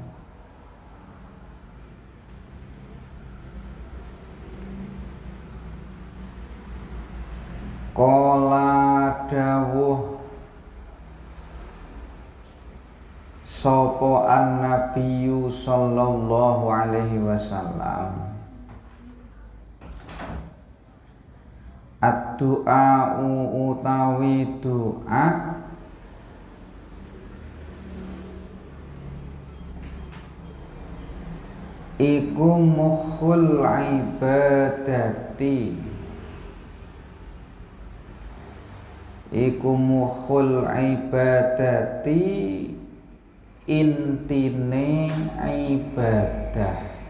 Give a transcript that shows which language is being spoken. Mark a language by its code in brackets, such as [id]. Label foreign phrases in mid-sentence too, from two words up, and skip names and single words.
[ar] Qala [jv] dawuh sapa [ar] an-nabiyyu sallallahu alaihi wasallam [jv] ad-du'a'u utawi doa iku [ar] mukhul ibadati, [jv] iku [ar] mukhul ibadati [jv] intine ibadah.